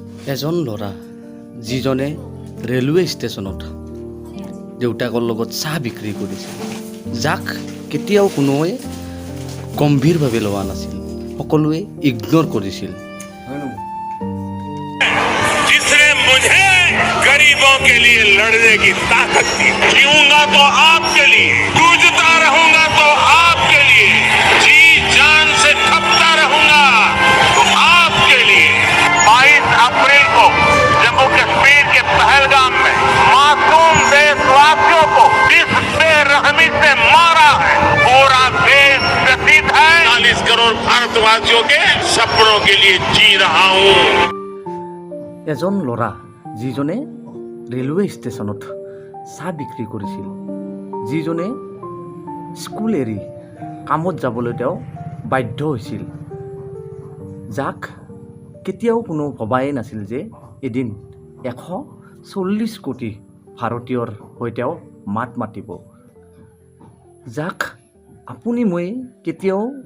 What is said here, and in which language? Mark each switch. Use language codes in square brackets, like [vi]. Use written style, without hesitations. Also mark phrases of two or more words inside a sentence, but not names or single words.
[as] এজন ল'ৰা যিজনে ৰেলৱে ষ্টেচনত দেউতাকৰ লগত চাহ বিক্ৰী কৰিছিল, যাক কেতিয়াও কোনোৱে গম্ভীৰভাৱে লোৱা নাছিল, সকলোৱে ইগনোৰ কৰিছিল। [hi] जिसने मुझे गरीबों के लिए लड़ने की ताकत दी, जीऊंगा तो आपके लिए, जूझता रहूंगा तो आपके लिए, जी जान से खपता रहूंगा तो आपके लिए। 22 अप्रैल को जम्मू कश्मीर के पहलगाम में मासूम देशवासियों को जिस बेरहमी से मारा है, पूरा देश व्यथित है। 40 करोड़ भारतवासियों के सपनों के लिए जी रहा हूँ। [as] এজন ল'ৰা যিজনে ৰেলৱে ষ্টেচনত চাহ বিক্ৰী কৰিছিল, যিজনে স্কুল এৰি কামত যাবলৈ তেওঁ বাধ্য হৈছিল, যাক কেতিয়াও কোনো ভবাই নাছিল যে এদিন 140 কোটি ভাৰতীয়ৰ হৈ তেওঁ মাত মাতিব, যাক আপুনি মই কেতিয়াও